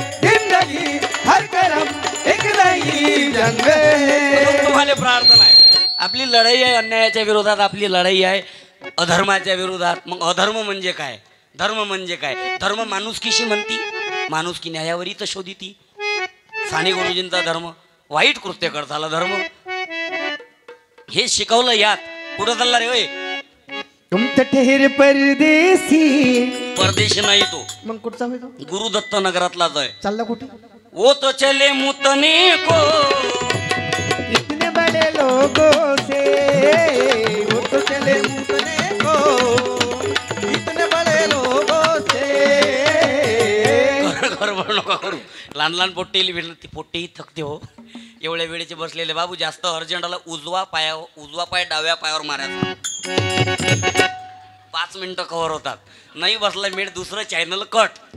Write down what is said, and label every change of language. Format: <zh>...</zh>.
<hi>जिंदगी हर कदम एक नई जंग है.</hi> <mr>तुम्हाला प्रार्थना आहे. आपली लढाई आहे अन्यायाच्या विरोधात, आपली लढाई आहे अधर्माच्या विरोधात. मग अधर्म म्हणजे काय, धर्म म्हणजे काय? धर्म माणुसकीशी म्हणती, माणुसकी न्यायावरी तर शोधिती. साने गुरुजींचा धर्म वाईट कृत्य करताला धर्म, हे शिकवलं यात. कुठं चालला रे होय?</mr> <hi>तुम तो ठेर परदेसी.</hi> <mr>परदेशी नाही तो, मग कुठचा होय तो? गुरुदत्त नगरातलाच आहे. चालला कुठे?</mr> <hi>वो तो चले मुतने को, इतने बड़े लोगों से, वो तो चले मुतने को, इतने बड़े लोगों से.</hi> <mr>गडबड नका करू. लहान लहान पोट्टेली विनंती, पोट्टेही थकते हो एवढ्या वेळेचे बसलेले. बाबू जास्त अर्जंटला उजवा पाय डाव्या पायावर मारायचा. 5 मिनिटं कव्हर होतात. नाही बसला मेळ दुसरं चॅनल कट.</mr>